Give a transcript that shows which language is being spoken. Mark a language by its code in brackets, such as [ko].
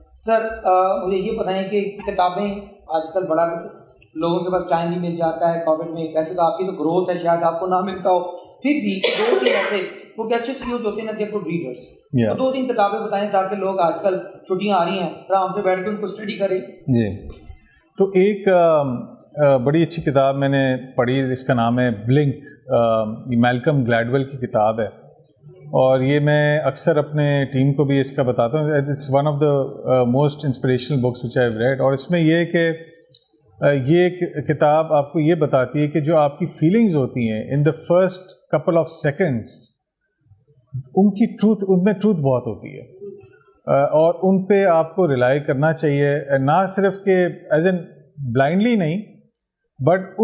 [ur] سر مجھے یہ بتائیں کہ کتابیں آج کل بڑا لوگوں کے پاس ٹائم بھی مل جاتا ہے کووڈ میں, ویسے تو آپ کی تو گروتھ ہے, شاید آپ کو نہ ملتا ہو, پھر بھی 2-3 ایسے کیونکہ اچھے سی اوز ہوتے ہیں نا, [en] the four readers, [ur] تو 2-3 کتابیں بتائیں تاکہ لوگ آج کل چھٹیاں آ رہی ہیں آرام سے بیٹھ کے ان کو اسٹڈی کریں. جی, تو ایک بڑی اچھی کتاب میں نے پڑھی, اس کا نام ہے بلنک, یہ میلکم گلیڈویل کی کتاب ہے, اور یہ میں اکثر اپنے ٹیم کو بھی اس کا بتاتا ہوں. [en] It's one of the most inspirational books which I have read. [ur] اور اس میں یہ ہے کہ یہ کتاب آپ کو یہ بتاتی ہے کہ جو آپ کی فیلنگز ہوتی ہیں [en] in the first couple of seconds, [ur] ان میں ٹروتھ بہت ہوتی ہے, اور ان پہ آپ کو ریلائی کرنا چاہیے, نہ صرف کہ [en] as an blindly [ur] نہیں, بٹ